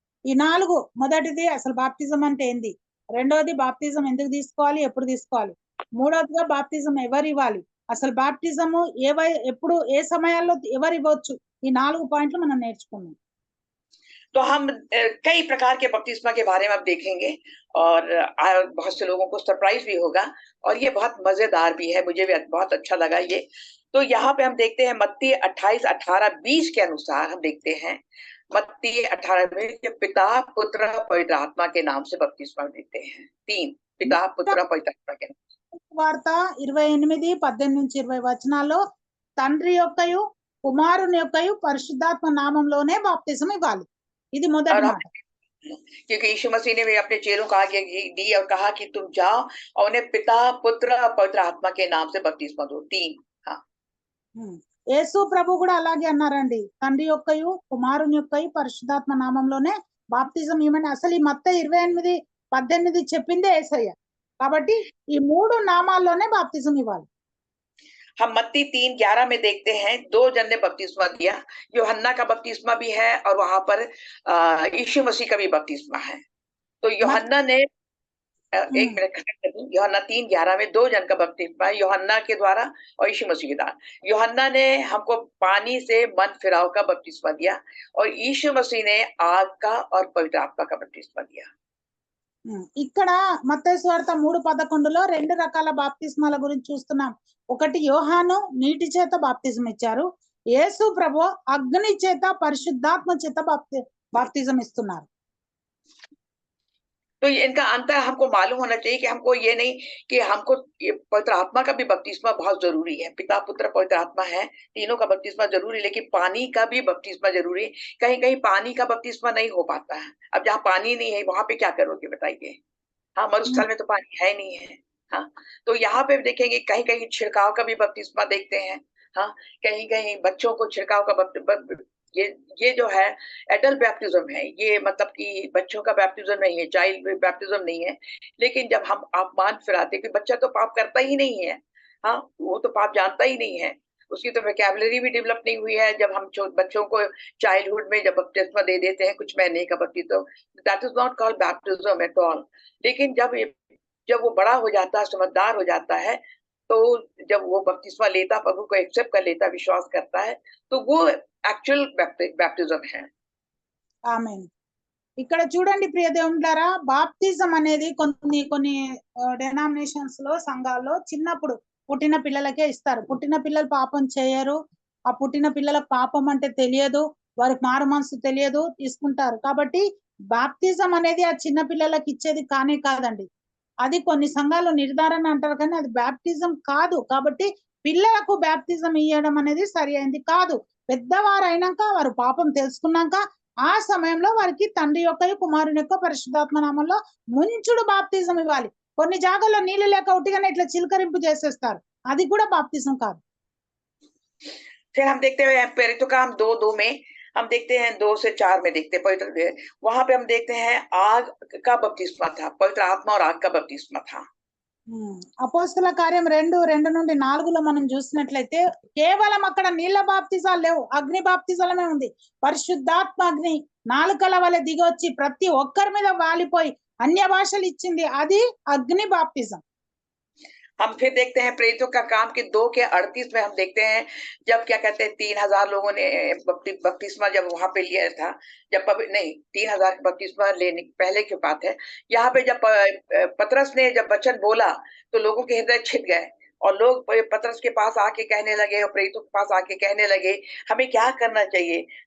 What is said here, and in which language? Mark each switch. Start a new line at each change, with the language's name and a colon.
Telugu: ఈ నాలుగు, మొదటిది అసలు బాప్తిజం అంటే ఏంది, రెండోది బాప్తిజం ఎందుకు తీసుకోవాలి, ఎప్పుడు తీసుకోవాలి, మూడోదిగా బాప్తిజం ఎవరు ఇవ్వాలి, అసలు బాప్తిజము ఎప్పుడు ఏ సమయాల్లో ఎవరు ఇవ్వచ్చు, ఈ 4 పాయింట్లు మనం నేర్చుకున్నాం.
Hindi: तो हम कई प्रकार के बपतिस्मा के बारे में अब देखेंगे और बहुत से लोगों को सरप्राइज भी होगा और ये बहुत मजेदार भी है, मुझे भी बहुत अच्छा लगा ये। तो यहाँ पे हम देखते हैं मत्ती 28, 18, 20 के अनुसार हम देखते हैं मत्ती 18 में कि पिता पुत्र पवित्र आत्मा के नाम से बपतिस्मा देते हैं। 3 पिता पुत्र पवित्र आत्मा के नाम।
Telugu: వార్త 28, 18-20 వచనాల్లో తండ్రి యొక్కయు కుమారుని యొక్కయు పరిశుద్ధాత్మ నామంలోనే బాప్తిజం ఇవ్వాలి. ఇది మొదటి మాట.
Hindi: क्योंकि यीशु मसीह ने भी अपने चेलों को आज्ञा दी और कहा कि तुम जाओ और उन्हें पिता पुत्र और पवित्र आत्मा के नाम से बपतिस्मा दो। 3 हाँ।
Telugu: యేసు ప్రభు కూడా అలాగే అన్నారండి, తండ్రి యొక్కయు కుమారుని యొక్కయు పరిశుద్ధాత్మ నామంలోనే బాప్తిజం ఇవ్వమని. అసలు ఈ మత్తయి 28, 18 చెప్పిందే యేసయ్య. కాబట్టి ఈ 3 నామాల్లోనే బాప్తిజం ఇవ్వాలి.
Hindi: हम मत्ती 3:11 में देखते हैं 2 जन ने बपतिस्मा दिया, यूहन्ना का बपतिस्मा भी है और वहां पर यीशु मसीह का भी बपतिस्मा है। तो यूहन्ना ने एक मिनट खत्म कर दूं, यूहन्ना 3:11 में 2 जन का बपतिस्मा है, यूहन्ना के द्वारा और यीशु मसीह के द्वारा। यूहन्ना ने हमको पानी से मन फिराव का बपतिस्मा दिया और यीशु मसीह ने आग का और पवित्र आत्मा का बपतिस्मा दिया।
Telugu: ఇక్కడ మత్తయి సువార్త 3:11లో 2 రకాల బాప్తిస్మాల గురించి చూస్తున్నాం. ఒకటి యోహాను నీటి చేత బాప్తిజం ఇచ్చారు, యేసు ప్రభు అగ్ని చేత పరిశుద్ధాత్మ చేత బాప్తిజం ఇస్తున్నారు.
Hindi: तो इनका अंतर हमको मालूम होना चाहिए कि हमको ये नहीं कि हमको पवित्र आत्मा का भी बपतिस्मा बहुत जरूरी है, पिता पुत्र पवित्र आत्मा है, तीनों का बपतिस्मा जरूरी, लेकिन पानी का भी बपतिस्मा जरूरी है। कहीं कहीं पानी का बपतिस्मा नहीं हो पाता है। अब जहाँ पानी नहीं है वहां पे क्या करोगे बताइए। हाँ, मरुस्थल में तो पानी है नहीं है। हाँ, तो यहाँ पे देखेंगे कहीं कहीं छिड़काव का भी बपतिस्मा देखते हैं। हाँ, कहीं कहीं बच्चों को छिड़काव का ये जो है एडल्ट बैप्टिज्म है, ये मतलब कि बच्चों का बैप्टिज्म नहीं है, चाइल्ड बैप्टिज्म नहीं है। लेकिन जब हम आप मान फिराते कि बच्चा तो पाप करता ही नहीं है, हाँ, वो तो पाप जानता ही नहीं है, उसकी तो वोकैबुलरी भी डेवलप नहीं हुई है। जब हम बच्चों को चाइल्डहुड में जब बपतिस्मा दे देते हैं कुछ महीने का बपतिस्मा,
English: That is not called baptism at all.
Hindi: लेकिन जब वो बड़ा हो जाता है, समझदार हो जाता है, तो जब वो बपतिस्मा लेता, प्रभु को एक्सेप्ट कर लेता, विश्वास करता है, तो वो
English: actual baptism
Hindi: है।
Telugu: ఆమేన్. ఇక్కడ చూడండి ప్రియ దేవులారా, బాప్తిజం అనేది కొన్ని డెనామినేషన్స్ లో సంఘాల్లో చిన్నప్పుడు పుట్టిన పిల్లలకే ఇస్తారు. పుట్టిన పిల్లలు పాపం చేయరు, ఆ పుట్టిన పిల్లలకు పాపం అంటే తెలియదు, వారికి మారు మనసు తెలియదు, తీసుకుంటారు. కాబట్టి బాప్తిజం అనేది ఆ చిన్న పిల్లలకు ఇచ్చేది కానే కాదండి. అది కొన్ని సంఘాలు నిర్ధారణ అంటారు కానీ అది బాప్తిజం కాదు. కాబట్టి పిల్లలకు బాప్తిజం ఇవ్వడం అనేది సరి అయింది కాదు. పెద్దవారు అయినాక, వారు పాపం తెలుసుకున్నాక, ఆ సమయంలో వారికి తండ్రి యొక్క కుమారుని యొక్క పరిశుద్ధాత్మ నామంలో ముంచుడు బాప్తిజం ఇవ్వాలి. కొన్ని జాగాల్లో నీళ్లు లేక ఉట్టిగానే ఇట్లా చిలకరింపు చేసేస్తారు, అది కూడా బాప్తిజం కాదు.
Hindi: फिर हम देखते हैं प्रेरितों का हम 2:2 में हम देखते हैं 2 से 4 में देखते हैं पवित्र, वहां पे हम देखते हैं आग का बपतिस्मा था, पवित्र आत्मा और आग का बपतिस्मा था।
Telugu: అపోస్తల కార్యం 2:2-4లో మనం చూసినట్లయితే కేవలం అక్కడ నీళ్ల బాప్తిజాలు లేవు, అగ్ని బాప్తిజాలమే ఉంది. పరిశుద్ధాత్మ అగ్ని నాలుకల వలె దిగొచ్చి ప్రతి ఒక్కరి మీద వాలిపోయి అన్య భాషలు ఇచ్చింది, అది అగ్ని బాప్తిజం.
Hindi: हम फिर देखते हैं प्रेरितों का काम के 2:38 में हम देखते हैं जब क्या कहते हैं 3000 लोगों ने बपतिस्मा जब वहां पे लिया था, जब नहीं 3000 बपतिस्मा लेने पहले की बात है। यहाँ पे जब पतरस ने जब वचन बोला तो लोगों के हृदय छिप गए और लोग पतरस के पास आके कहने लगे और प्रेरितों के पास आके कहने लगे हमें क्या करना चाहिए।